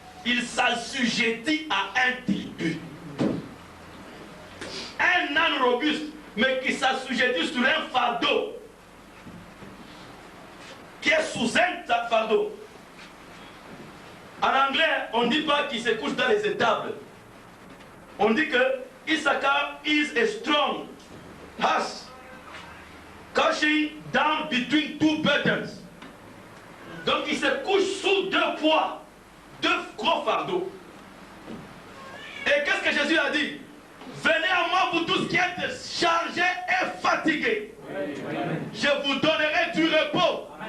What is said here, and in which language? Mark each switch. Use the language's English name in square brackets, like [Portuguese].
[French] Il s'assujettit à un tribut. Un âne robuste, mais qui s'assujettit sur un fardeau, qui est sous un fardeau. En anglais, on ne dit pas qu'il se couche dans les étables. On dit que [English] Issachar is a strong horse, couching down between two burdens. [French] Donc il se couche sous deux poids, deux gros fardeaux. Et qu'est-ce que Jésus a dit? Venez à moi, vous tous qui êtes chargés et fatigués. Je vous donnerai du repos.